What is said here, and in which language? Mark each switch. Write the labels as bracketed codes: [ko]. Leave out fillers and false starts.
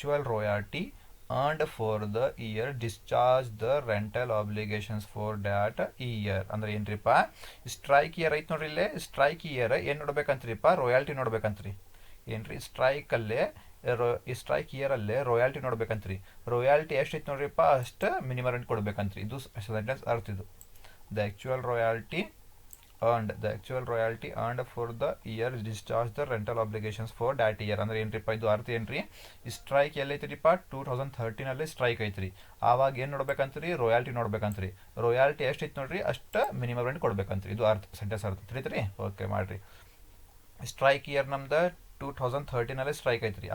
[en] royalty earned for the year discharge the rental obligations for that year. [kn] ಅಂದ್ರೆ ಏನ್ರಿಪ್ಪ, strike year ಐತೆ ನೋಡ್ರಿ, ಇಲ್ಲೇ strike year ಏನು ನೋಡ್ಬೇಕಂತ್ರಿಪ್ಪ, royalty ನೋಡ್ಬೇಕಂತ್ರಿ. ಏನ್ರಿ ಸ್ಟ್ರೈಕ್ ಇಯರ್ ಅಲ್ಲೇ ರಾಯಲ್ಟಿ ನೋಡ್ಬೇಕಂತ್ರಿ. ರಾಯಲ್ಟಿ ಎಷ್ಟು ಐತೆ ನೋಡ್ರಿಪ್ಪ, ಅಷ್ಟು ಮಿನಿಮಮ್ ರೆಂಟ್ ಕೊಡ್ಬೇಕಂತ್ರಿ. ಇದು ಸೆಂಟೆನ್ಸ್ ಅರ್ಥ ಇದು. [en] The actual royalty earned for the year discharge the rental obligations for that year. [kn] ಅಂದ್ರೆ ಏನ್ರಿಪ್ಪ ಇದು ಅರ್ಥ ಏನ್ರಿ, ಸ್ಟ್ರೈಕ್ ಎಲ್ಲೈತ್ರಿಪ್ಪ 2013 ಸ್ಟ್ರೈಕ್ ಐತ್ರಿ. ಆವಾಗ ಏನು ನೋಡ್ಬೇಕಂತ್ರಿ, ರಾಯಲ್ಟಿ ನೋಡ್ಬೇಕಂತ್ರಿ. ರಾಯಲ್ಟಿ ಎಷ್ಟು ಐತೆ ನೋಡ್ರಿ, ಅಷ್ಟು ಮಿನಿಮಮ್ ರೆಂಟ್ ಕೊಡ್ಬೇಕಂತ್ರಿ. ಇದು ಅರ್ಥ ಸೆಂಟೆನ್ಸ್ ಅರ್ಥ ತಿಳಿತ್ರಿ. ಓಕೆ ಮಾಡ್ರಿ. ಸ್ಟ್ರೈಕ್ ಇಯರ್ ನಮ್ದು 2013 ಸ್ಟ್ರೈಕ್ ಐತ್ರಿ.